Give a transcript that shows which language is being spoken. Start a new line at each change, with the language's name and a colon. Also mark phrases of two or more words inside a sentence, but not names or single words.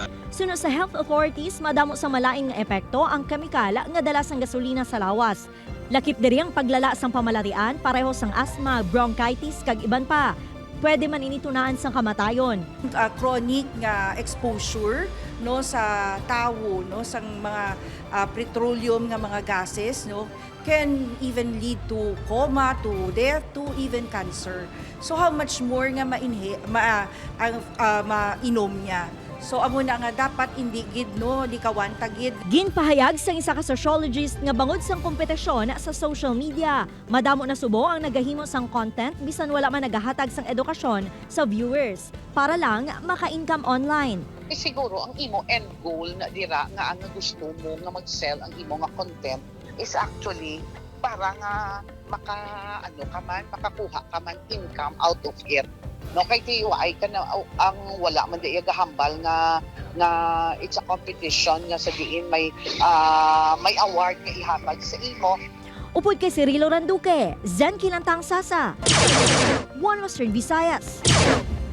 Hiligaynon: Sunod sa health authorities, madamo sa malaing nga epekto ang kemikal nga dala sang gasolina sa lawas. Lakip diri ang paglala sang pamalarian, pareho sang asthma, bronchitis kag iban pa. Pwede man ini tunaan sang kamatayon.
English: Chronic
Hiligaynon: nga
English: exposure
Hiligaynon: no sa tawo no sang mga
English: petroleum
Hiligaynon: nga mga
English: gases no can even lead to coma, to death, to even cancer. So how much more
Hiligaynon: nga mainom niya. So amo na nga dapat hindi gid no di kawantagid. Ginpahayag sang isa ka sociologist nga bangod sang kompetisyon sa social media. Madamo na subo ang nagahimo sang content bisan wala man nagahatag sang edukasyon sa viewers para lang maka-income online. Siguro ang imo
English: end goal
Hiligaynon: na dira nga ang gusto mo nga mag-sell ang imo nga content
English: is actually
Hiligaynon: para nga makakuha ka man income
English: out of it.
Hiligaynon: No, kay TUI ka na ang wala man di gahambal nga
English: it's a competition
Hiligaynon: nga sa diin may award nga ihatag sa imo. Upod kay Cirilo Randuque, Zen Kilantang Sasa, One Western Visayas.